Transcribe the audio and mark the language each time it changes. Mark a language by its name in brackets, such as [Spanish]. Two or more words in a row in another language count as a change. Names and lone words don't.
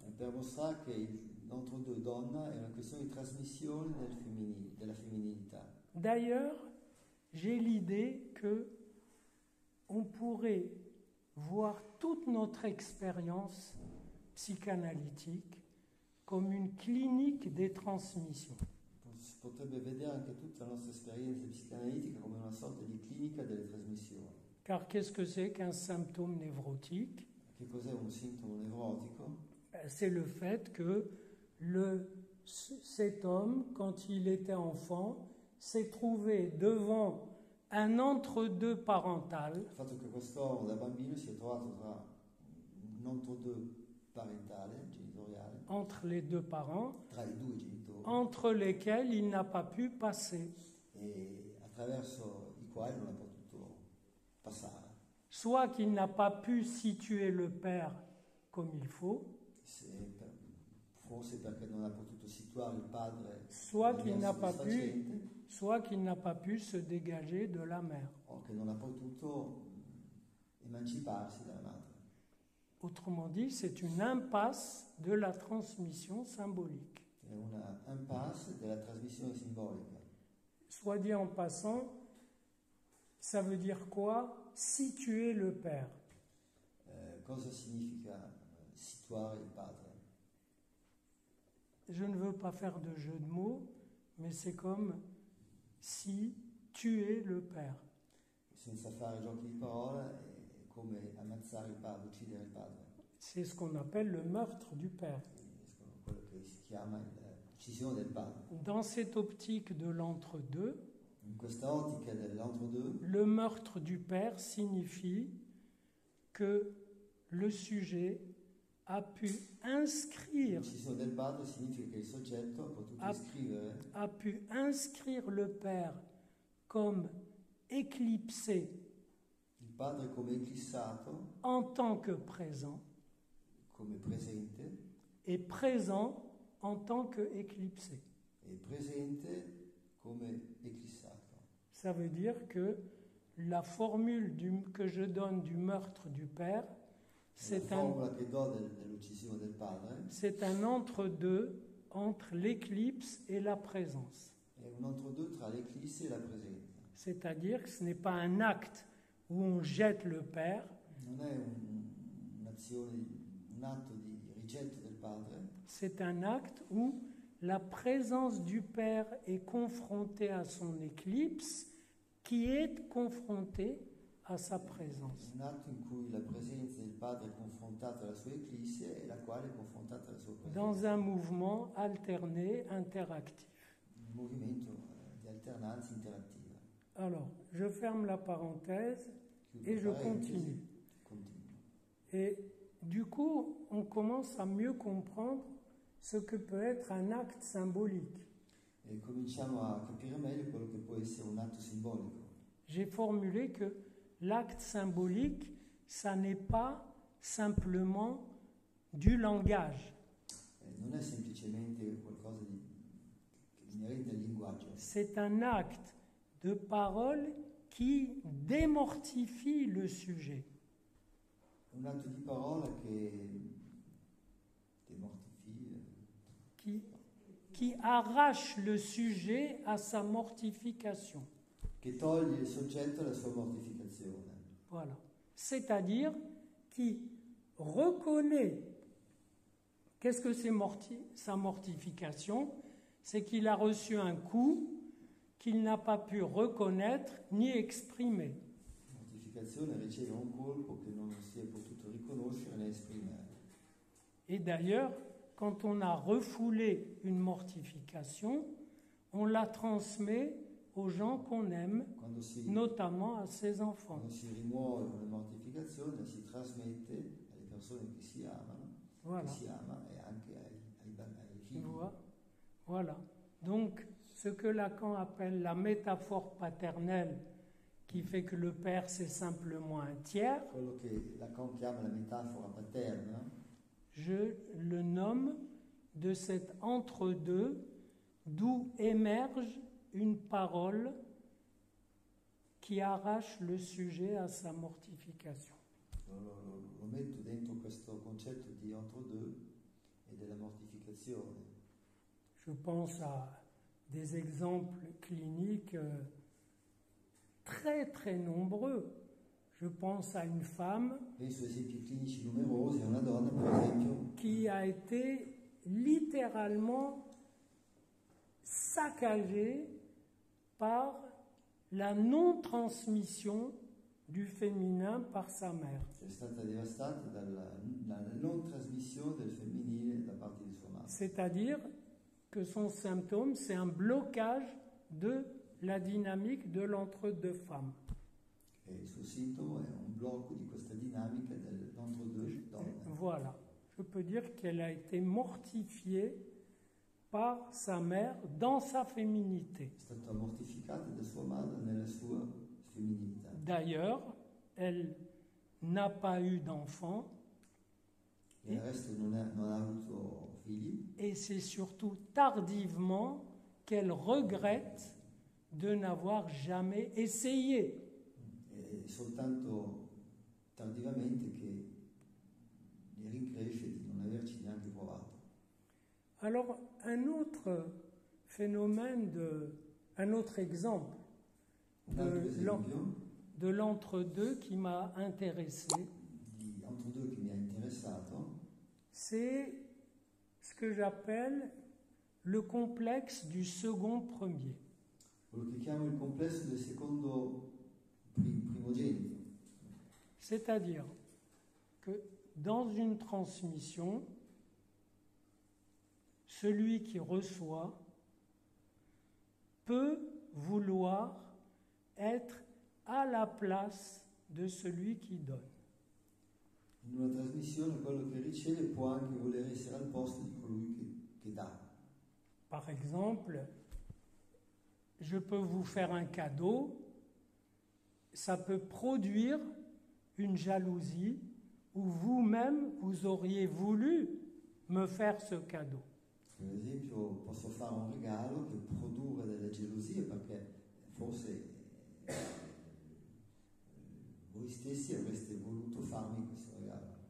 [Italian] e per mostrare che l'entre-deux donna è una questione di trasmissione della femminilità. [French] D'ailleurs, j'ai l'idée que on pourrait voir toute notre expérience psychanalytique comme une clinique des transmissions. [Italian] Si potrebbe vedere anche tutta la nostra esperienza psicanalitica come una sorta di clinica delle trasmissioni. [French] Car qu'est-ce que c'est qu'un symptôme névrotique? [Italian] Che cos'è un sintomo nevrotico? [French] C'est le fait que cet homme, quand il était enfant, s'est trouvé devant un entre-deux parental [Italian] Il fatto che quest'uomo da bambino si è trovato tra un entre-deux parentale, genitoriale, [French] entre les deux parents, [Italian] tra i due genitori, [French] entre lesquels il n'a pas pu passer. [Italian] e attraverso i quali non ha potuto passare. [French] Soit qu'il n'a pas pu situer le père comme il faut, [Italian] Forse perché non ha potuto situare il padre [French] soit [Italian] in [French] qu'il [Italian] maniera [French] n'a pas pu, [Italian] soddisfacente, [French] soit qu'il n'a pas pu se dégager de la mère. [Italian] o che non ha potuto emanciparsi dalla madre. [French] Autrement dit, c'est une impasse de la transmission symbolique. [Italian] È una impasse della trasmissione simbolica. [French] Soit dit en passant, ça veut dire quoi? Situer le père. [Italian] Cosa significa situare il padre? [French] Je ne veux pas faire de jeu de mots, mais c'est comme si tuer le père. [Italian] senza fare giochi di parola è come ammazzare il padre, uccidere il padre. [French] C'est ce qu'on appelle le meurtre du père. [Italian] Quello che si chiama l'uccisione del padre. [French] Dans cette optique de l'entre-deux, [Italian] In questa ottica dell'entre-deux, [French] le meurtre du père signifie que le sujet a pu inscrire, [Italian] l'uccisione del padre significa che il soggetto ha potuto iscrivere [French] a pu inscrire le père comme éclipsé [Italian] il padre come eclissato, [French] en tant que présent [Italian] come presente, [French] et présent en tant que éclipsé. [Italian] e presente come eclissato. [French] Ça veut dire que la formule que je donne du meurtre du père, [Italian] La formula che do dell'uccisione del padre [French] c'est un entre-deux entre l'éclipse et la présence. [Italian] è un entre-deux tra l'eclisse e la presenza. [French] C'est-à-dire que ce n'est pas un acte où on jette le père, [Italian] Non è un'azione, un atto di rigetto del padre, [French] c'est un acte où la présence du père est confrontée à son éclipse, qui est confrontée à sa présence. [Italian] un atto in cui la presenza del padre è confrontata alla sua eclisse e la quale è confrontata alla sua presenza. [French] Dans un mouvement alterné, interactif. [Italian] Un movimento di alternanza interattiva. [French] Alors, je ferme la parenthèse [Italian] Chiudo [French] et je [Italian] parentesi, [French] continue. [Italian] continuo. [French] Et du coup, on commence à mieux comprendre ce que peut être un acte symbolique. [Italian] E cominciamo a capire meglio quello che può essere un atto simbolico. [French] J'ai formulé que l'acte symbolique, ça n'est pas simplement du langage. [Italian] Non è semplicemente qualcosa di inerente al linguaggio. [French] C'est un acte de parole qui démortifie le sujet. [Italian] Un atto di parola che demortifie, [French] Qui arrache le sujet à sa mortification. [Italian] che toglie il soggetto alla sua mortificazione. [French] Voilà. C'est-à-dire qui reconnaît qu'est-ce que c'est sa mortification, c'est qu'il a reçu un coup qu'il n'a pas pu reconnaître ni exprimer. [Italian] La mortificazione riceve un colpo che non si è potuto riconoscere né esprimere. [French] Et d'ailleurs, quand on a refoulé une mortification, on la transmet aux gens qu'on aime, notamment à ses enfants. [Italian] Quando si rimuove una mortificazione si trasmette alle persone che si amano, [French] Voilà. [Italian] che si ama e anche ai figli. [French] Voilà. Donc, ce que Lacan appelle la métaphore paternelle, qui fait que le père c'est simplement un tiers, [Italian] Quello che Lacan chiama la metafora paterna, [French] je le nomme de cet entre-deux d'où émerge une parole qui arrache le sujet à sa mortification. [Italian] lo metto dentro questo concetto di entre-deux e della mortificazione. [French] Je pense à des exemples cliniques très très nombreux. Je pense à une femme [Italian] Penso a esempi clinici numerosi, a una donna per esempio [French] qui a été littéralement saccagée par la non-transmission du féminin par sa mère. [Italian] che è stata devastata dalla non trasmissione del femminile da parte di sua madre. [French] C'est-à-dire que son symptôme, c'est un blocage de la dynamique de l'entre-deux femmes. [Italian] E il suo sintomo è un blocco di questa dinamica dell'entre-deux donne. [French] Voilà. Je peux dire qu'elle a été mortifiée par sa mère dans sa féminité. [Italian] È stata mortificata da sua madre nella sua femminilità. [French] D'ailleurs, elle n'a pas eu d'enfant [Italian] E il resto non ha avuto figli [French] et c'est surtout tardivement qu'elle regrette de n'avoir jamais essayé. [Italian] e soltanto tardivamente che ne rincresce di non averci neanche provato. [French] Alors, un autre phénomène, un autre exemple [Italian] Un altro esempio [French] de l'entre-deux qui m'a intéressé, [Italian] di entre-deux che mi ha interessato [French] c'est ce que j'appelle le complexe du second premier. [Italian] quello che chiamo il complesso del secondo primogenito. [French] C'est-à-dire que dans une transmission, celui qui reçoit peut vouloir être à la place de celui qui donne. [Italian] In una trasmissione quello che riceve può anche voler essere al posto di colui che dà. [French] Par exemple, je peux vous faire un cadeau, ça peut produire une jalousie où vous-même vous auriez voulu me faire ce cadeau. [Italian] Per esempio posso fare un regalo che produrre delle gelosie perché forse voi stessi avreste voluto farmi questo regalo.